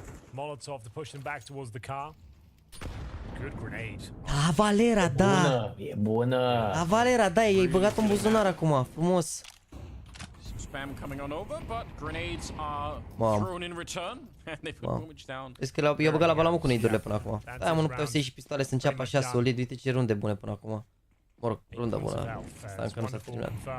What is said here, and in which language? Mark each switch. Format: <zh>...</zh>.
<en>Molotov to push them back towards the car. Good grenade.</en> <ro>Da, Valera, da. E bună. Da, Valera, da, i-ai băgat în buzunar acum, frumos.</ro> <en>Spam coming on over, but grenades are thrown in return and they put Boomage down.</en> <ro>Vezi că i-a băgat la balamul cu nade-urile până acum. Da, mă, nu puteau să iei și pistoale să înceapă așa solid. Uite ce runde bune până acum. Mă rog, runda bună. Asta încă nu s-a terminat.</ro>